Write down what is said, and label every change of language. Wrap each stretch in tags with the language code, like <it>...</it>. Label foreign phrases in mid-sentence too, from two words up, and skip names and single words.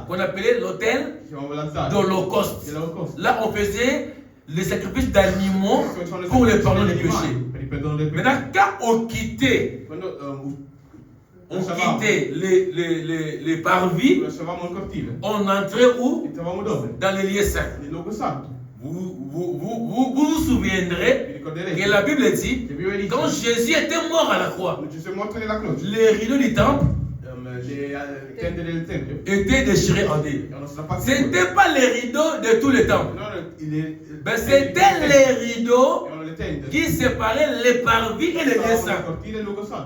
<fr>qu'on appelait l'hôtel</fr> <it>si chiamava l'altare</it> <fr>d'Holocauste.</fr> <it>dell'Olocausto.</it> <fr>Là, on faisait les sacrifices d'animaux pour le pardon des péchés.</fr> <it>Per il perdono del peccato.</it> <fr>Maintenant, quand on quittait,</fr> <it>Quando</it> <fr>on quittait les parvis,</fr> <it>lasciavamo il cortile,</it> <fr>on entrait où?</fr> <it>entravamo dove?</it> <fr>Dans les lieux saints.</fr> <it>Nel luogo santo.</it> <fr>Vous souviendrez que la Bible dit, quand Jésus était mort à la croix, les rideaux du temple étaient déchirés en deux. Ce n'était pas les rideaux de tout le temple. Mais c'était les rideaux qui séparaient les parvis et les lieux saints.</fr>